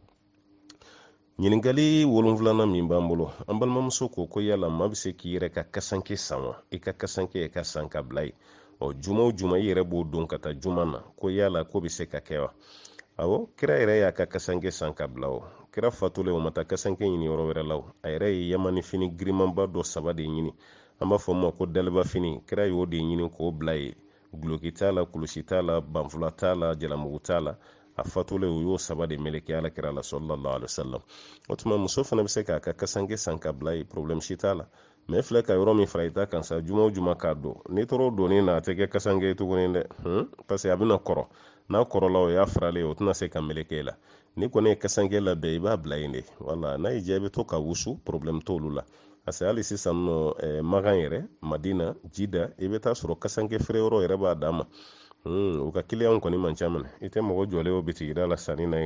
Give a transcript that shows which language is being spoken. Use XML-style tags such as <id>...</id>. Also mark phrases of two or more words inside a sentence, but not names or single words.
<bm>ɲininkali 7nan min b'an bolo an balimamuso ko yala maa bɛ se k'i yɛrɛ ka kasanke san wa i ka kasanke ye ka san ka bila ye juma o juma i yɛrɛ b'o don ka taa juma na ko yala ko bɛ se ka kɛ wa awɔ kira yɛrɛ y'a ka kasanke san ka bila o kira fatulen o ma taa kasanke ɲini yɔrɔ wɛrɛ la a yɛrɛ ye yamani fini girimanba dɔ 3 de ɲini an b'a fɔ ma ko daliba fini kira y'o de ɲini k'o bila ye guloki t'a la kulusi t'a la banfula t'a la jalamugu t'a la a fatulen o y'o 3 de meleke ala kira la</bm> <ar>صلى الله عليه وسلم</ar> <bm>o tuma muso fana bɛ se k'a ka kasanke san ka bila ye problème si t'a la mɛ filɛ ka yɔrɔ min fara i ta kan sa juma o juma k'a don n'i tɔrɔ donni na a tɛ kɛ kasanke ye tuguni dɛ</bm> <fr>parce que</fr> <bm>a bɛna kɔrɔ n'a kɔrɔla o y'a faralen o tɛna se ka meleke i la ni kɔni ye kasanke labɛn i b'a bila yen de wala n'a y'i diya i bɛ to ka wusu problème t'olu la</bm> <fr>parce que</fr> <bm>hali sisan nɔ magan yɛrɛ madina jida i bɛ taa sɔrɔ kasanke feere yɔrɔ yɛrɛ b'a dan ma u ka kiliyanw kɔni man ca minɛ i tɛ mɔgɔ jɔlen o bitigida la sanni na ye</bm>